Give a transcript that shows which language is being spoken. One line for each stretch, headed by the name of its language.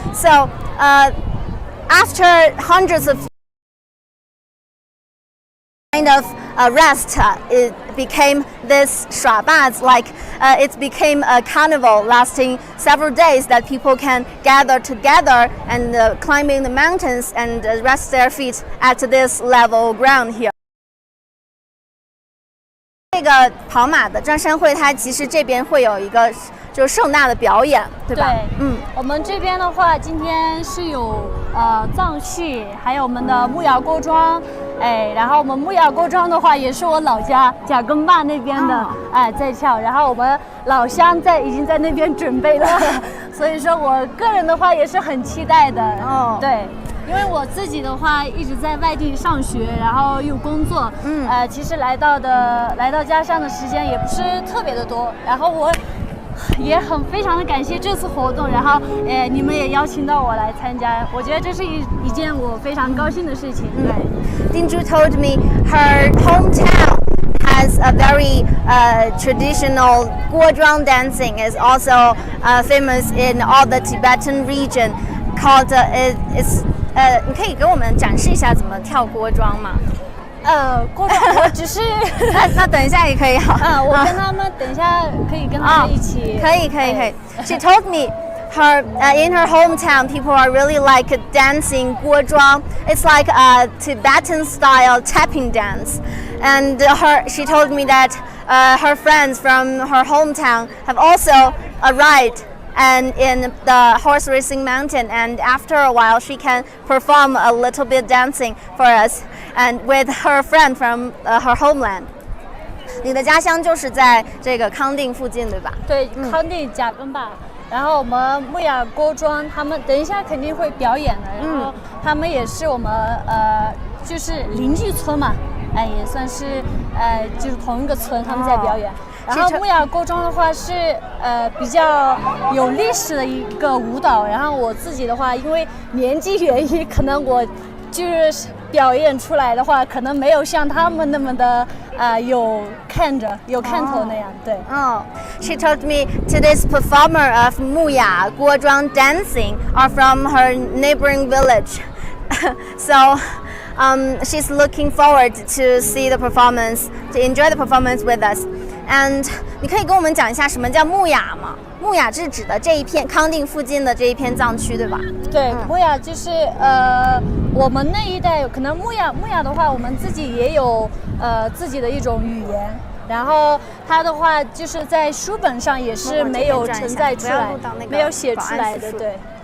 English: So after hundreds of kind of rest, it became this 耍坝子, like it became a carnival lasting several days that people can gather together and climbing the mountains and rest their feet at this level ground here.
Chinese: 这个跑马的转山会，它其实这边会有一个就是盛大的表演，对吧？对，我们这边的话，今天是有藏戏，还有我们的木雅锅庄，然后我们木雅锅庄的话，也是我老家贾更坝那边的，在跳，然后我们老乡已经在那边准备了，所以说我个人的话也是很期待的，对。因为我自己的话一直在外地上学，然后又工作，其实来到家乡的时间也不是特别的多，然后我也非常的感谢这次活动，然后你们也邀请到我来参加，我觉得这是一件我非常高兴的事情。对。
English: Dinju told me her hometown has a very traditional Guozhuang dancing, is also famous in all the Tibetan region. Called it's
Chinese: 你可以给我们展示一下怎么跳锅庄吗？锅庄我只是那等一下也可以好。我跟他们等一下可以跟他们一起。可以。
English: She told me in her hometown people are really like dancing guozhuang. It's like a Tibetan style tapping dance, and she told me that her friends from her hometown have also arrived and in the horse racing mountain, and after a while she can perform a little bit dancing for us and with her friend from her homeland.
Chinese: 你的家乡就是在这个康定附近，对吧？对，康定贾更坝。然后我们木雅锅庄他们等一下肯定会表演的，然后他们也是我们就是邻居村嘛，也算是就是同一个村，他们在表演。然后木雅锅庄的话是比较有历史的一个舞蹈，然后我自己的话，因为年纪原因，可能我就是表演出来的话，可能没有像他们那么的有看头那样。对。
English: She told me today's performer of Muya Guozhuang dancing are from her neighboring village, so she's looking forward to see the performance, to enjoy the performance with us.
Chinese: And 你可以跟我们讲一下什么叫木雅吗？木雅是指的这一片康定附近的这一片藏区，对吧？对，木雅就是我们那一带可能木雅的话，我们自己也有自己的一种语言，然后它的话就是在书本上也是没有存在出来，没有写出来的，对。